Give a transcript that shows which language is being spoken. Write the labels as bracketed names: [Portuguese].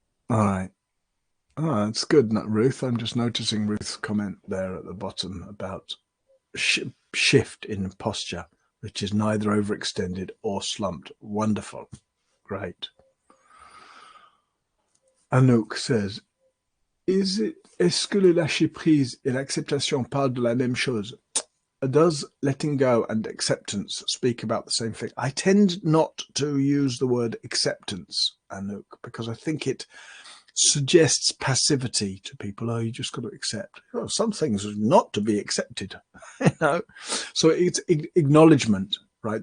[English] All right. Oh, that's good, Ruth. I'm just noticing Ruth's comment there at the bottom about shift in posture, which is neither overextended or slumped. Wonderful. Great. Anouk says, [French] est-ce que le lâcher prise et l'acceptation parlent de la même chose? [English] Does letting go and acceptance speak about the same thing? I tend not to use the word acceptance, Anouk, because I think it suggests passivity to people. Oh, you just got to accept. Oh, some things are not to be accepted, you know. So it's acknowledgement, right?